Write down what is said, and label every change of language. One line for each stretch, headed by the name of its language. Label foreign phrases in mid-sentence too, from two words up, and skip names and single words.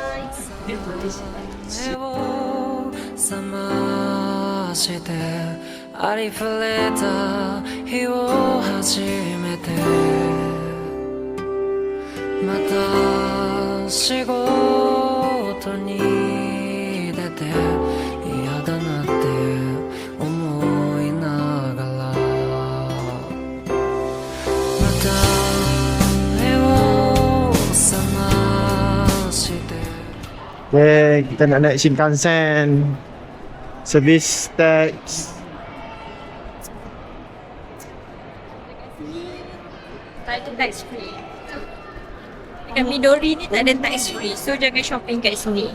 Japanese: 目を覚ましてありふれた日を始めてまた仕事に出て嫌だなって思いながらまた目を覚まして
Malay: Okay, kita nak naik Shinkansen.
English: Service tax.
Malay: Tak ada
English: tax free.
Malay: Dekat Midori ni tak ada
English: tax free.
Malay: So jangan shopping kat sini.